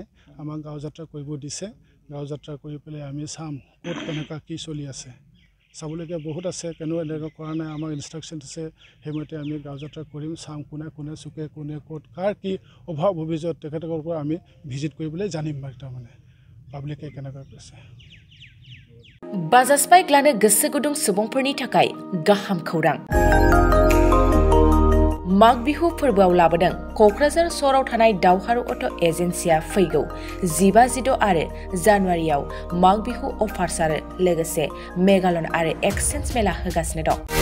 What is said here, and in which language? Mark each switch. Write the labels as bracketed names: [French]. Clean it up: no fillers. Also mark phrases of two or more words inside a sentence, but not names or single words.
[Assamese] আমাক গাঁও যাত্ৰা কৰিব দিছে, গাঁও যাত্ৰা কৰি পেলাই আমি চাম ক'ত কেনেকুৱা কি চলি আছে, চাবলগীয়া বহুত আছে কেনো এনেকুৱা কৰা নাই আমাক ইনষ্ট্ৰাকশ্যন দিছে সেইমতে আমি গাঁও যাত্ৰা কৰিম চাম কোনে চুকে কোনে ক'ত কাৰ কি অভাৱ অভিযোগ তেখেতসকলৰ পৰা আমি ভিজিট কৰিবলৈ জানিম তাৰমানে পাব্লিকে কেনেকুৱা কৈছে [Bodo] बाजाज बाइक लानो गोसो गुदुं सुबुंफोरनि थाखाय गाहाम खौरां माग बिहु फोरबोआव लाबोदों क'क्राझार सहराव थानाय दावहारु अट' एजेन्सिया फैगौ 15-16 आरो जानुवारियाव माग बिहु अफार्स आरो लोगोसे मेगालन आरो एक्सचेन्ज मेला होगासिनो दं